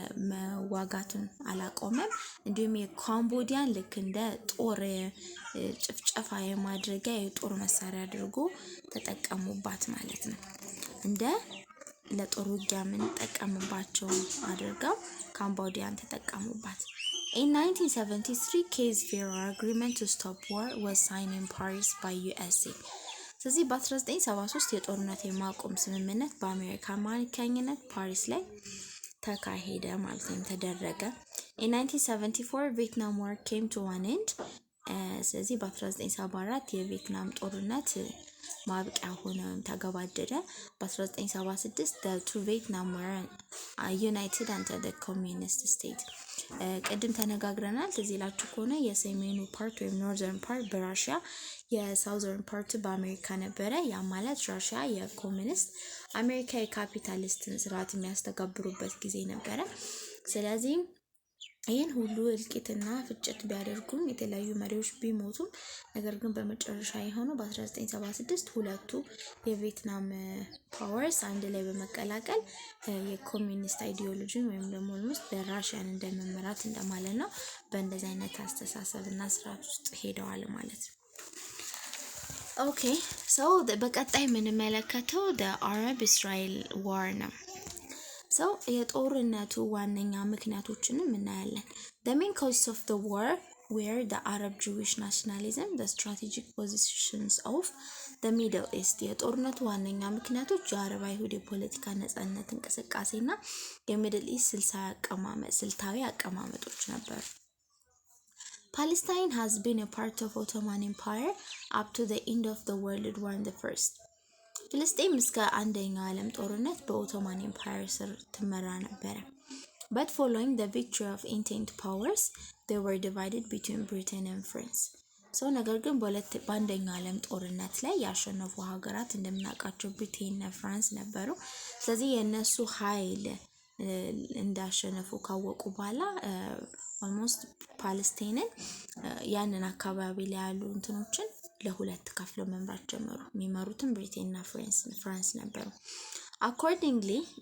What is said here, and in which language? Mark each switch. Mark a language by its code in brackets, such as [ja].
[am] መዋጋቱን አላቆመም። እንዲሁም የካምቦዲያን ልክ እንደ ጦር ጭፍጨፋ የማድረጊያ የጦር መሳሪያ አድርጎ ተጠቀሙባት ማለት ነው። እንደ ለጦር ውጊያ ምን ተጠቀሙባቸው አድርገው ካምቦዲያን ተጠቀሙባት። [en] In 1973, Cape-Fair Agreement to stop war was signed in Paris by USA. [am] ስለዚህ በ1973 የጦርነት የማቆም ስምምነት በአሜሪካ አማካኝነት ፓሪስ ላይ ተካሄደ ማለት ነው ተደረገ። [en] In 1974, Vietnam War came to an end. [am] ስለዚህ በ1974 የቪየትናም ጦርነት ማብቂያ ሆነ ተገባደደ። [en] በ1976 the two Vietnam were united under the communist state. [am] ቅድም ተነጋግረናል። እዚህ ላችሁ ከሆነ የሰሜኑ ፓርት ወይም ኖርዘርን ፓርት በራሽያ የሳውዘርን ፓርት በአሜሪካ ነበረ። ያ ማለት ራሽያ የኮሚኒስት አሜሪካ የካፒታሊስትን ስርዓት የሚያስተጋብሩበት ጊዜ ነበረ። ስለዚህ ይህን ሁሉ እልቂትና ፍጭት ቢያደርጉም የተለያዩ መሪዎች ቢሞቱም ነገር ግን በመጨረሻ የሆነው በ1976 ሁለቱ የቪየትናም ፓወርስ አንድ ላይ በመቀላቀል የኮሚኒስት አይዲዮሎጂ ወይም ደግሞ በራሽያን እንደመመራት እንደማለት ነው። በእንደዚህ አይነት አስተሳሰብና ስርዓት ውስጥ ሄደዋል ማለት ነው። ኦኬ ሶ በቀጣይ የምንመለከተው [en] the Arab-Israel war [am] ነው። [en] So [am] የጦርነቱ ዋነኛ ምክንያቶችንም እናያለን። [en] The main causes of the war were the Arab Jewish nationalism, the strategic positions of the Middle East. [am] የጦርነቱ ዋነኛ ምክንያቶች የአረብ አይሁድ የፖለቲካ ነጻነት እንቅስቃሴና የሚድል ኢስት ስልታዊ አቀማመጦች ነበሩ። [en] Palestine has been a part of Ottoman Empire up to the end of the World War I. [am] ፍልስጤም እስከ አንደኛው ዓለም ጦርነት በኦቶማን ኤምፓየር ስር ትመራ ነበር። [en] But following the victory of Entente powers, they were divided between Britain and France. [am] So ነገር ግን በአንደኛው ዓለም ጦርነት ላይ ያሸነፉ ሀገራት እንደምናውቃቸው ብሪቴን እና ፍራንስ ነበሩ። ስለዚህ የነሱ ኃይል እንዳሸነፉ ካወቁ በኋላ almost ፓለስታይንን ያንን አካባቢ ላይ ያሉ እንትኖችን ለሁለት ከፍለው መምራት ጀመሩ። የሚመሩትም ብሪቴን እና ፍራንስ ነበሩ። [en] Accordingly